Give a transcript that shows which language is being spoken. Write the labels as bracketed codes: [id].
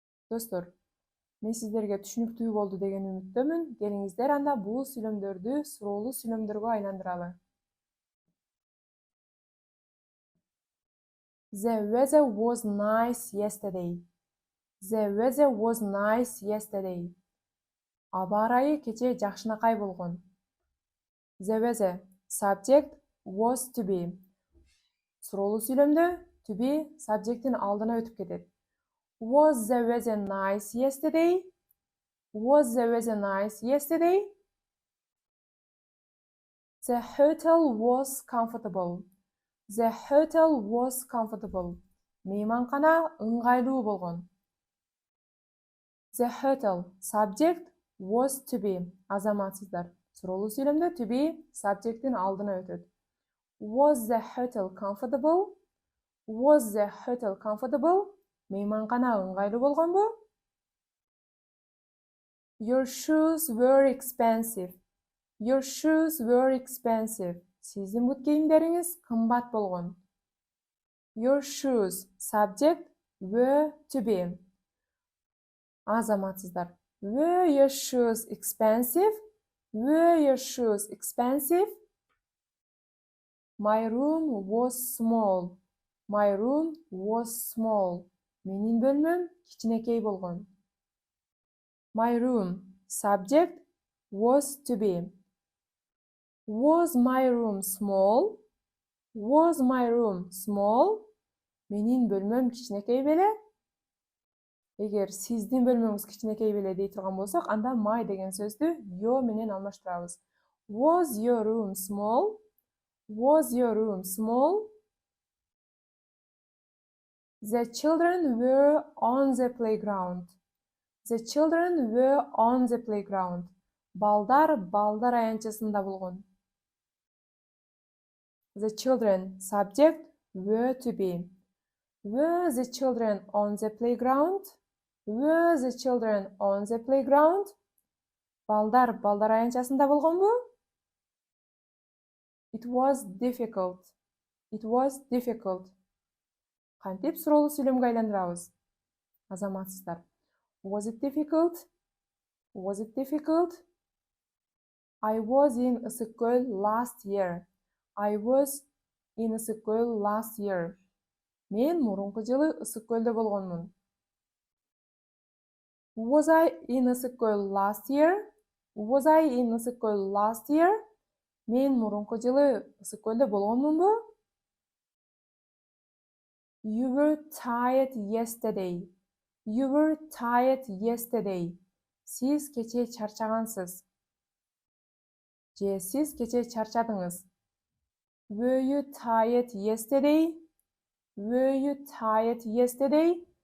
[ky] Достор, мен сиздерге түшүнүктүү болду деген үмүттөмүн. Келиңиздер анда бул сүйлөмдөрдү суроолуу сүйлөмдөргө айландыралы. [en] The weather was nice yesterday. The weather was nice yesterday. [ky] Аба ырайы кече жакшынакай болгон. [en] The weather, subject, was to be. [ky] Суроолуу сүйлөмдө to be subject'ин алдына өтүп кетет. [en] Was the weather nice yesterday? Was the weather nice yesterday? The hotel was comfortable. The hotel was comfortable. [ky] Мейманкана ыңгайлуу болгон. [en] The hotel, subject, was to be. [ky] Азаматсыздар. Суроолуу сүйлөмдө to be subject'ин алдына өтөт. [en] Was the hotel comfortable? Was the hotel comfortable? [ky] Мейманкана ыңгайлуу болгонбу? [en] Your shoes were expensive. Your shoes were expensive. [ky] Сиздин бут кийимдериңиз кымбат болгон. [en] Your shoes. Subject were to be. [ky] Азаматсыздар. [en] Were your shoes expensive? Were your shoes expensive? My room was small. My room was small. [ky] Менин бөлмөм кичинекей болгон. [en] My room. Subject was to be. Was my room small? Was my room small? [ky] Менин бөлмөм кичинекей беле? Эгер сиздин бөлмөңүз кичинекей беле дей турган болсок, анда my деген сөздү yo менен алмаштырабыз. [en] Was your room small? Was your room small? The children were on the playground. The children were on the playground. [ky] Балдар аянтчасында болгон. [en] The children. Subject were to be. Were the children on the playground? Were the children on the playground? [ky] Балдар аянтчасында болгонбу? [en] It was difficult. It was difficult. [ky] Кантип суроолуу сүйлөмгө айландырабыз? Азаматсыздар. [en] Was it difficult? Was it difficult? I was in school last year. I was in school last year. [ky] Мен мурунку жылы ысык көлдө болгонмун. [en] Was I in school last year? Was I in school last year? [ky] Мен мурунку жылы ысык көлдө болгонмунбу? [en] You were tired yesterday. You were tired yesterday. [ky] Сиз кече чарчагансыз. Же сиз кече чарчадыңыз. [en] Were you tired yesterday? Were you tired yesterday?